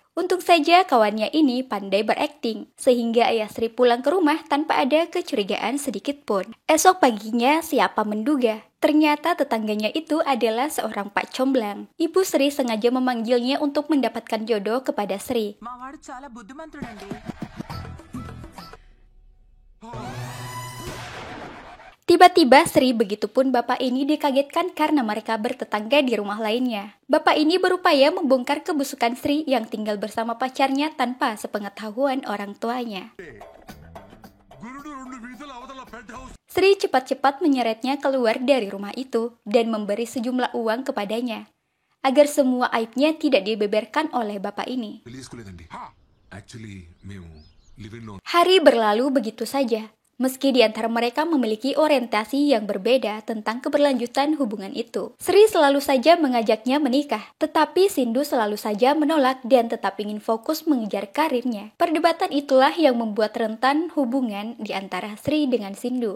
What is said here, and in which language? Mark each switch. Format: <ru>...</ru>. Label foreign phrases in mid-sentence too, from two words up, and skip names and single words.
<id>Untung saja kawannya ini pandai berakting, sehingga ayah Sri pulang ke rumah tanpa ada kecurigaan sedikit pun. Esok paginya siapa menduga, ternyata tetangganya itu adalah seorang Pak Comblang. Ibu Sri sengaja memanggilnya untuk mendapatkan jodoh kepada Sri.</id> <te>మా వాడు చాలా బుద్ధిమంతుడండి.</te> <id>Tiba-tiba Sri begitupun bapak ini dikagetkan karena mereka bertetangga di rumah lainnya. Bapak ini berupaya membongkar kebusukan Sri yang tinggal bersama pacarnya tanpa sepengetahuan orang tuanya.</id> <te>గురుడు 2 వీధుల అవతల పెంట్ హౌస్</te> <id>Sri cepat-cepat menyeretnya keluar dari rumah itu dan memberi sejumlah uang kepadanya, agar semua aibnya tidak dibeberkan oleh bapak ini.</id> <te>తీసుకోలేదండి యాక్చువల్లీ మేము</te> <en>live in</en> <id>Hari berlalu begitu saja. Meski di antara mereka memiliki orientasi yang berbeda tentang keberlanjutan hubungan itu. Sri selalu saja mengajaknya menikah, tetapi Sindhu selalu saja menolak dan tetap ingin fokus mengejar karirnya. Perdebatan itulah yang membuat rentan hubungan di antara Sri dengan Sindhu.</id>